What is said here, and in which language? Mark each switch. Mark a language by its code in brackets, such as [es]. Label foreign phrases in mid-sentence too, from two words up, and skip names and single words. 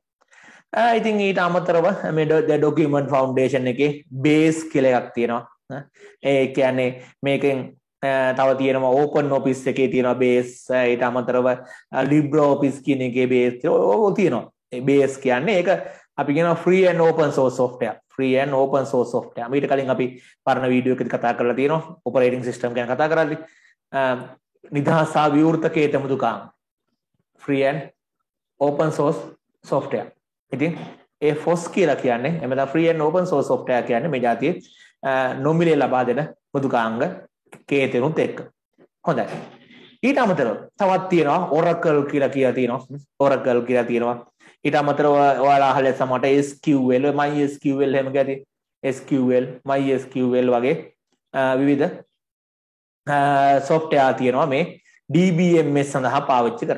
[si] ඉතින් ඊට අමතරව මේ [en] document foundation [si] එකේ base කියලා එකක් තියෙනවා. ඒ කියන්නේ මේකෙන් තව තියෙනවා open office එකේ තියෙනවා base. ඊට අමතරව LibreOffice කියන එකේ base ඕක තියෙනවා. ඒ base කියන්නේ ඒක අපි කියනවා [en] free and open source software. free and open source software. [si] ඊට කලින් අපි පරණ වීඩියෝ එකකදී කතා කරලා තියෙනවා [en] operating system [si] ගැන කතා කරද්දී. නිදහස් සහ විවෘත කේත මෘදුකාංග. [en] free and open source software. [si] ඉතින් ඒ FOSS කියලා කියන්නේ එමෙතන [en] free and open source software [si] කියන්නේ මේ જાතියේ නොමිලේ ලබා දෙන මෘදුකාංග කේතෙනුත් එක්ක. හොඳයි. ඊට අමතරව තවත් තියෙනවා Oracle කියලා තියෙනවා. Oracle කියලා තියෙනවා. ඊට අමතරව ඔයාලා අහලා සමහරට SQL, MySQL එහෙම ගැති SQL, MySQL වගේ විවිධ software තියෙනවා මේ DBMS සඳහා පාවිච්චි කරන.